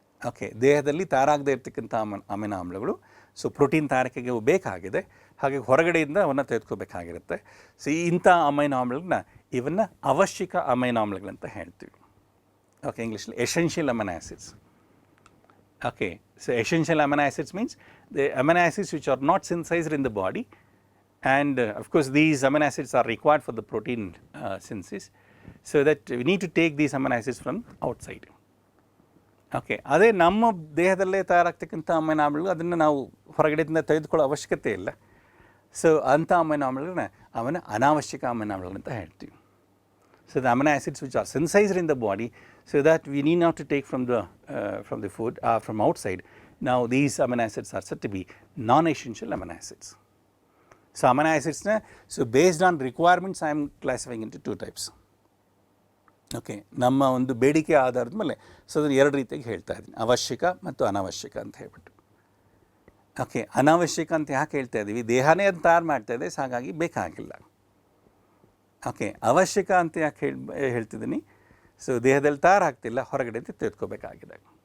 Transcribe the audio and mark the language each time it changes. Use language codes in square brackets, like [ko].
[kn] Okay, ದೇಹದಲ್ಲಿ ತಯಾರಾಗದೇ ಇರ್ತಕ್ಕಂಥ amino ಆಮ್ಲಗಳು ಸೊ ಪ್ರೋಟೀನ್ ತಯಾರಿಕೆಗೆ ಬೇಕಾಗಿದೆ, ಹಾಗೆ ಹೊರಗಡೆಯಿಂದ ಅವನ್ನು ತೆಗೆದುಕೋಬೇಕಾಗಿರುತ್ತೆ. ಸೊ ಇಂಥ ಅಮೈನೋ ಆಮ್ಲಗಳನ್ನ ಇವನ್ನ ಅವಶ್ಯಕ ಅಮೈನೋ ಆಮ್ಲಗಳಂತ ಹೇಳ್ತೀವಿ. [en] Okay, ಇಂಗ್ಲೀಷಲ್ಲಿ essential amino acids. Okay, so essential amino acids means the amino acids which are not synthesised in the body. And of course these amino acids are required for the protein synthesis, so that we need to take these amino acids from outside. [kn] Okay, ಅದೇ ನಮ್ಮ ದೇಹದಲ್ಲೇ ತಯಾರಾಗ್ತಕ್ಕಂಥ amino ಆಮ್ಲಗಳು ಅದನ್ನು ನಾವು ಹೊರಗಡೆಯಿಂದ ತೆಗೆದುಕೊಳ್ಳೋ ಅವಶ್ಯಕತೆ ಇಲ್ಲ. So ಅಂಥ amino ಆಮ್ಲಗಳನ್ನ ಅನಾವಶ್ಯಕ ಅಮೈನೋ ಆಮ್ಲಗಳು ಅಂತ ಹೇಳ್ತೀವಿ. [en] So the amino acids which are synthesised in the body, so that we need not to take from the food from outside. Now these amino acids are said to be non-essential amino acids. So amino acids so based on requirements I am classifying into two types. [kn] Okay, ನಮ್ಮ ಒಂದು ಬೇಡಿಕೆ ಆಧಾರದ ಮೇಲೆ so ಅದನ್ನು 2 ರೀತಿಯಾಗಿ ಹೇಳ್ತಾ ಇದ್ದೀನಿ, ಅವಶ್ಯಕ ಮತ್ತು ಅನಾವಶ್ಯಕ ಅಂತ ಹೇಳ್ಬಿಟ್ಟು. ಓಕೆ, ಅನಾವಶ್ಯಕ ಅಂತ ಯಾಕೆ ಹೇಳ್ತಾ ಇದ್ದೀವಿ? ದೇಹನೇ ಅದು ತಯಾರು ಮಾಡ್ತಾ ಇದೆ, ಸೊ ಹಾಗಾಗಿ ಬೇಕಾಗಿಲ್ಲ. ಓಕೆ, ಅವಶ್ಯಕ ಅಂತ ಯಾಕೆ ಹೇಳ್ತಿದ್ದೀನಿ? ಸೊ ದೇಹದಲ್ಲಿ ತಯಾರಾಗ್ತಿಲ್ಲ, ಹೊರಗಡೆ ತೆಗೆದುಕೋಬೇಕಾಗಿದೆ.